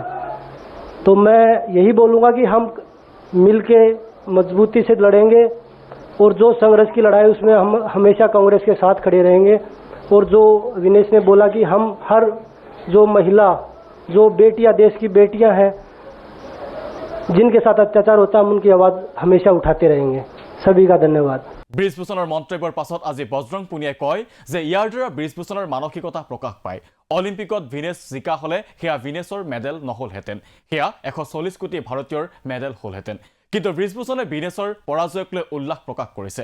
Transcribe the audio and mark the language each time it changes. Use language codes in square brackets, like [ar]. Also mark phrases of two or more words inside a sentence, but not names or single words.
[hi] तो मैं यही बोलूँगा कि हम मिलके मजबूती से लड़ेंगे और जो संघर्ष की लड़ाई उसमें हम हमेशा कांग्रेस के साथ खड़े रहेंगे। और जो विनेश ने बोला कि हम हर जो महिला, जो बेटियां, देश की बेटियां हैं जिनके साथ अत्याचार होता है, हम उनकी आवाज़ हमेशा उठाते रहेंगे। सभी का धन्यवाद। [as] ব্ৰিজভূষণৰ মন্তব্যৰ পাছত আজি বজৰং পুনিয়াই কয় যে ইয়াৰ দ্বাৰা ব্ৰিজভূষণৰ মানসিকতা প্ৰকাশ পায়। অলিম্পিকত ভিনেছ জিকা হলে সেয়া ভিনেছৰ মেডেল নহলহেঁতেন, সেয়া 140 কোটি ভাৰতীয়ৰ মেডেল হলহেঁতেন। কিন্তু ব্ৰিজভূষণে ভিনেছৰ পৰাজয়ক লৈ উল্লাস প্ৰকাশ কৰিছে।